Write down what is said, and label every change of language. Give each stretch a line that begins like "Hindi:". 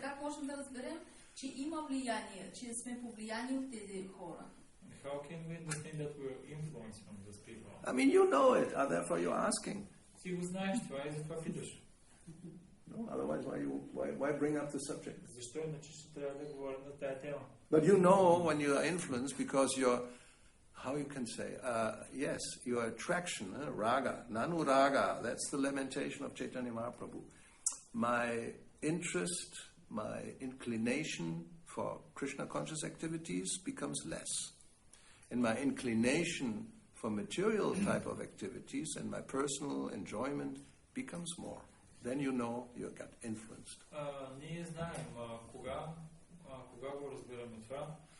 Bulgarian: Как можем да разберем, че има влияние, че сме повлияни от тези хора?
English: How can we understand that we are influenced from those people? I mean, you know it, therefore you're asking.
Bulgarian: Ти го знаеш това и затова питаш.
English: No, otherwise, why bring up the subject?
Bulgarian: Защо иначе ще трябва да говорим на тая тема?
English: But you know when you are influenced because you're, how you can say, yes, your attraction, raga, nanu raga, that's the lamentation of Chaitanya Mahaprabhu. My interest, my inclination for Krishna conscious activities becomes less. And my inclination for material type of activities and my personal enjoyment becomes more. Then you know you got influenced.
Bulgarian: Ние знаем кога го разбираме това.